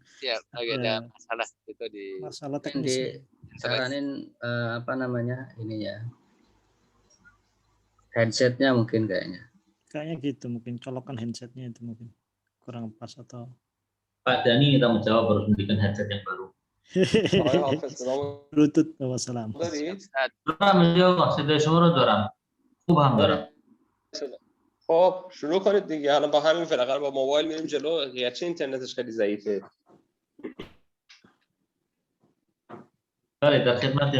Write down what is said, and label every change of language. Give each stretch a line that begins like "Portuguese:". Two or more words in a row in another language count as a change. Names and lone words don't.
Indonesian: Ya, lagi ada masalah itu di masalah Mungkin teknis. disaranin apa namanya ini ya, headsetnya mungkin kayaknya. Kayaknya gitu, mungkin colokan handsetnya itu mungkin kurang pas atau Pak Dani kita menjawab harus memberikan headset yang baru.
Persian: آقای حافظ صدامو
Indonesian: Bluetooth. Wassalam.
Persian: داری؟ دارم اینجا صدای شما رو دارم. خوب هم دارم. خب شروع کنید دیگه. الان با همین فلقه با موبایل میریم جلو. گرچه اینترنتش خیلی ضعیفه. بله در خدمتم.